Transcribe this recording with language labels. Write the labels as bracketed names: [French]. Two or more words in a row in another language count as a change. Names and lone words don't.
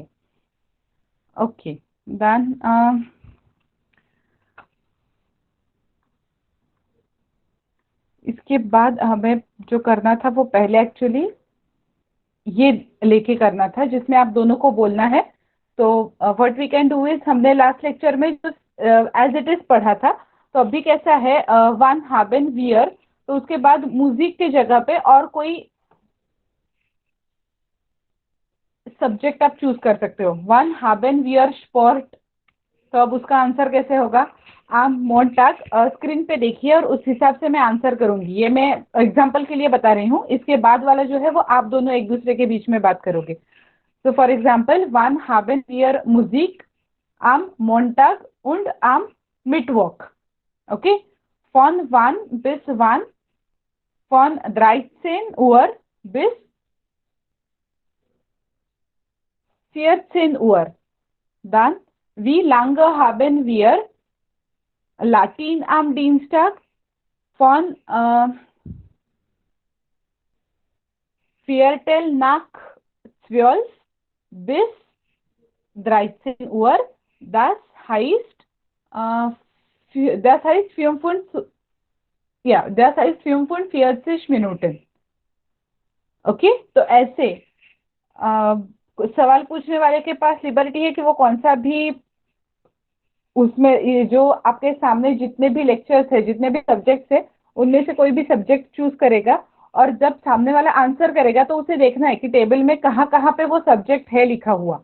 [English] okay, done. [Hindi] इसके बाद हमें जो करना था वो पहले एक्चुअली ये लेके करना था जिसमें आप दोनों को बोलना है। [English] तो what we can do is, [Hindi] हमने [English] last lecture [Hindi] में जो [English] as it is [Hindi] पढ़ा था, तो अभी कैसा है, [German] wann haben wir, [Hindi] तो उसके बाद म्यूजिक की जगह पे और कोई सब्जेक्ट आप चूज कर सकते हो। [German] wann haben wir Sport, [Hindi] तो अब उसका आंसर कैसे होगा, [German] am Montag. [Hindi] स्क्रीन पे देखिए और उस हिसाब से मैं आंसर करूंगी, ये मैं एग्जांपल के लिए बता रही हूँ। इसके बाद वाला जो है वो आप दोनों एक दूसरे के बीच में बात करोगे। [German] तो [English] for example, [German] वन haben wir Musik am Montag und am Mittwoch. Okay? Von wann bis wann? Von 13 Uhr bis 14 Uhr. Dann, wie lange haben wir Latin am Dienstag? Von Viertel nach 12 bis 13 Uhr. Das heißt, das heißt 45, ja, das heißt 45 Minuten. [Hindi] ओके, तो ऐसे सवाल पूछने वाले के पास लिबर्टी है कि वो कौन सा भी उसमें, ये जो आपके सामने जितने भी लेक्चर्स है, जितने भी सब्जेक्ट्स है, उनमें से कोई भी सब्जेक्ट चूज करेगा, और जब सामने वाला आंसर करेगा तो उसे देखना है कि टेबल में कहाँ कहाँ पे वो सब्जेक्ट है लिखा हुआ।